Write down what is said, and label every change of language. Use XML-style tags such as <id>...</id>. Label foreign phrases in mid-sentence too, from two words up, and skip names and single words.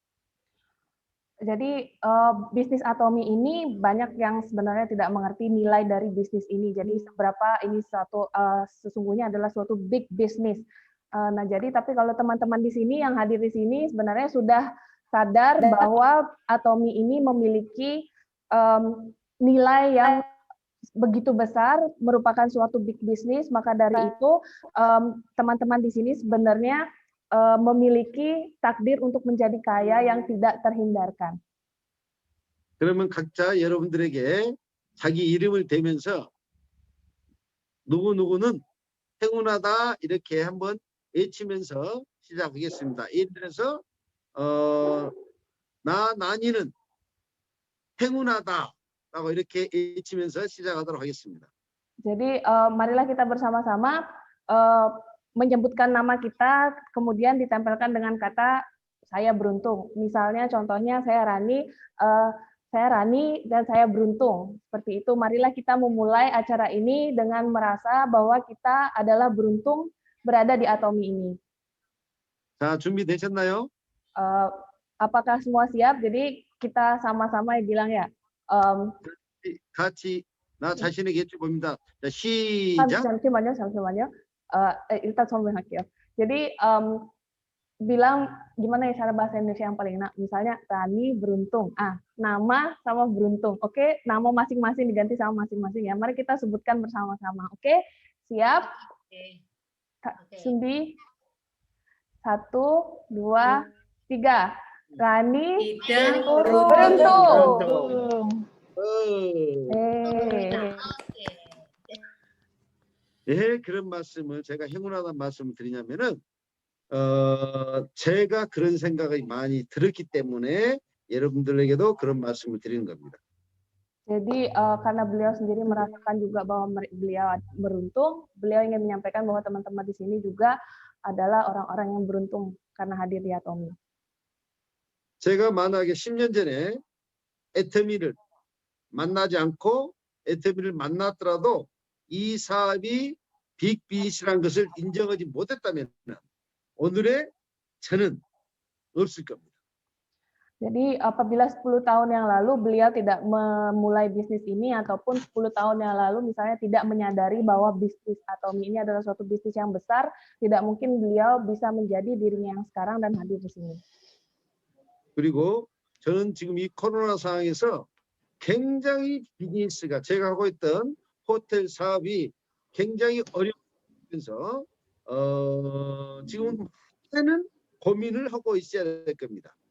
<id>Jadi bisnis Atomi ini banyak yang sebenarnya tidak mengerti nilai dari bisnis ini. Jadi seberapa ini sesungguhnya adalah suatu</id> <en>big business.</en> <id>Nah, jadi tapi kalau teman-teman di sini yang hadir di sini sebenarnya sudah sadar bahwa Atomi ini memiliki nilai yang begitu besar, merupakan suatu</id> <en>big business,</en> <id>maka dari itu teman-teman di sini sebenarnya memiliki takdir untuk menjadi kaya yang tidak terhindarkan.</id> <ko>그러면 각자 여러분들에게 자기 이름을 대면서 누구누구는 행운하다 이렇게 한번 외치면서 시작하겠습니다. 예를 들어서 나니는 행운하다라고 이렇게 외치면서 시작하도록 하겠습니다.</ko> <id>Jadi marilah kita bersama-sama menyebutkan nama kita, kemudian ditempelkan dengan kata saya beruntung. Misalnya contohnya saya Rani dan saya beruntung. Seperti itu, marilah kita memulai acara ini dengan merasa bahwa kita adalah beruntung berada di Atomi ini.</id> <ko>자, 준비되셨나요?</ko> <id>Apakah semua siap? Jadi kita sama-sama bilang ya.</id> <ko>같이 나 자신에게 여쭤봅니다. 자, 시작. 잠시만요. Ilta sombrang-hakyo.</ko> <id>Jadi bilang gimana ya cara bahasa Indonesia yang paling enak. Misalnya Rani beruntung. Nama sama beruntung. Oke, nama masing-masing diganti sama masing-masing ya. Mari kita sebutkan bersama-sama. Oke, siap? Sundi. 1, 2, 3. Rani beruntung.</id> <ko>왜 그런 말씀을 제가 행운하다는 말씀을 드리냐면은 제가 그런 생각이 많이 들었기 때문에 여러분들에게도 그런 말씀을 드리는 겁니다.</ko> <id>Jadi karena beliau sendiri merasakan juga bahwa beliau beruntung, beliau ingin menyampaikan bahwa teman-teman di sini juga adalah orang-orang yang beruntung karena hadir di Atomi.</id> <ko>제가 만약에 10년 전에 애터미를 만나지 않고 애터미를 만났더라도 이 사업이 빅비즈니스라는 것을 인정하지 못했다면 오늘의 저는 없을 겁니다.</ko> <id>Jadi apabila 10 tahun yang lalu beliau tidak memulai bisnis ini ataupun 10 tahun yang lalu misalnya tidak menyadari bahwa bisnis Atomi ini adalah suatu bisnis yang besar, tidak mungkin beliau bisa menjadi dirinya yang sekarang dan hadir di sini.</id> <ko>그리고 저는 지금 이 코로나 상황에서 굉장히 비즈니스가 제가 하고 있던 호텔 사업이 굉장히 어려우면서 지금 많은 고민을 하고 있어야 될 겁니다.</ko>